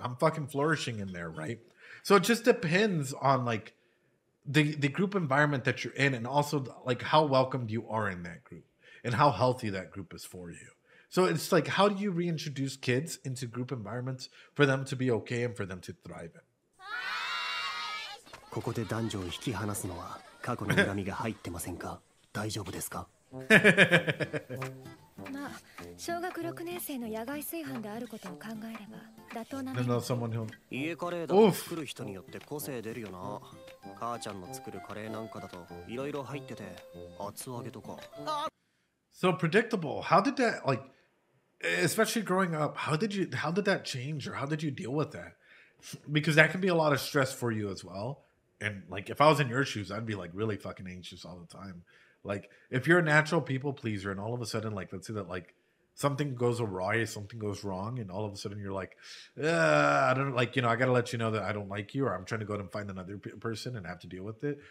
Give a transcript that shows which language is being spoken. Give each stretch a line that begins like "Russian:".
English: I'm fucking flourishing in there, right? So it just depends on like the group environment that you're in and also like how welcomed you are in that group and how healthy that group is for you. So it's like, how do you reintroduce kids into group environments for them to be okay and for them to thrive in?
Japanese: ここで男女を引き離すのは過去の恨みが入ってませんか？大丈夫ですか？まあ、小学6年生の野外炊飯であることを考えれば妥当な面も。家カレーだと作る人によって個性出るよな。母ちゃんの作るカレーなんかだといろいろ入ってて厚揚げとか。
English: So predictable. How did that like, especially growing up? How did that change or how did you deal with that? Because that can be a lot of stress for you as well. And like, if I was in your shoes, I'd be like really fucking anxious all the time. Like, if you're a natural people pleaser and all of a sudden, like, let's say that like something goes awry, something goes wrong, and all of a sudden you're like, I don't like, I got to let you know that I don't like you, or I'm trying to go out and find another person and have to deal with it.